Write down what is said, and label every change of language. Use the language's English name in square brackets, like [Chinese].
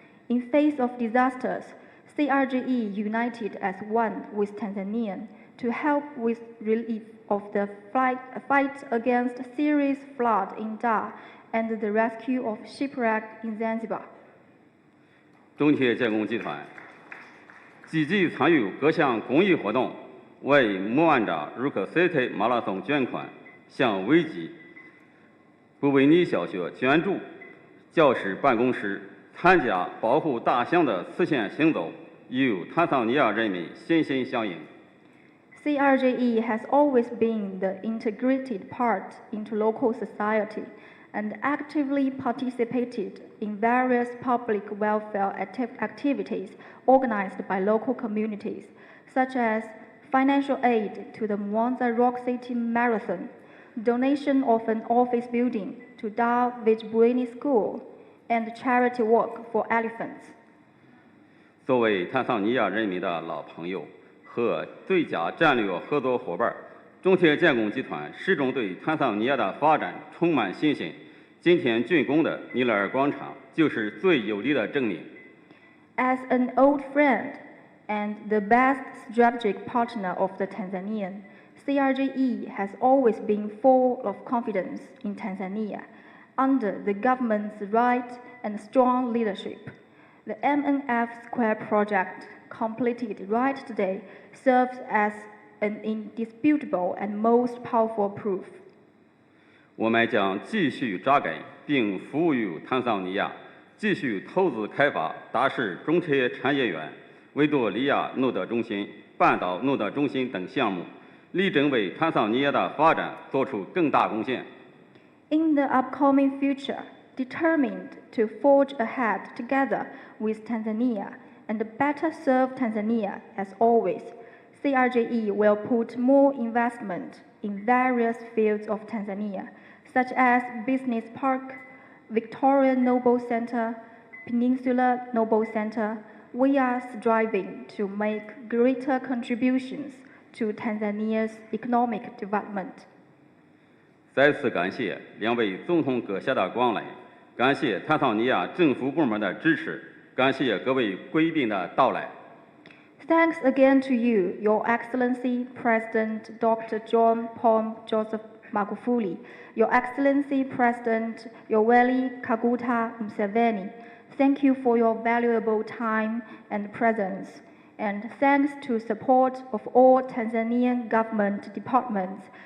[English] In face of disasters, CRJE united as one with Tanzania to help with relief of the fight against serious flood in Dar and the rescue of shipwrecked in Zanzibar. [Chinese] 中铁建工集团积极参与各项公益活动，为莫万扎如克 City 马拉松捐款，向危及布维尼小学捐助，教师办公室参加保护大象的慈善行走，与坦桑尼亚人民心心相印。 [English] CRJE has always been the integrated part into local society and actively participated in various public welfare activities organized by local communities, such as financial aid to the Mwanza Rock City Marathon, donation of an office building to Dar Vijbueni School, and charity work for elephants. [Chinese] 作为坦桑尼亚人民的老朋友和最佳战略合作伙伴，中铁建工集团始终对坦桑尼亚的发展充满信心。今天竣工的尼勒尔广场就是最有力的证明。 [English] As an old friend and the best strategic partner of the Tanzanian, CRJE has always been full of confidence in Tanzania under the government's right and strong leadership. The MNF Square project, completed right today, serves as an indisputable and most powerful proof. [Chinese] 我们将继续扎根并服务于坦桑尼亚，继续投资开发大势中铁产业园、维多利亚诺德中心、半岛诺德中心等项目，力争为坦桑尼亚的发展做出更大贡献。 [English] In the upcoming future, determined to forge ahead together with Tanzania and better serve Tanzania as always, CRJE will put more investment in various fields of Tanzania, such as Business Park, Victoria Noble Center, Peninsula Noble Center. We are striving to make greater contributions to Tanzania's economic development. [Chinese] 再次感谢两位总统阁下的光临，感谢坦桑尼亚政府部门的支持，感谢各位贵宾的到来。 [English] Thanks again to you, Your Excellency President Dr. John Pombe Joseph Magufuli, Your Excellency President Yoweri Kaguta Museveni, thank you for your valuable time and presence, and thanks to support of all Tanzanian government departments.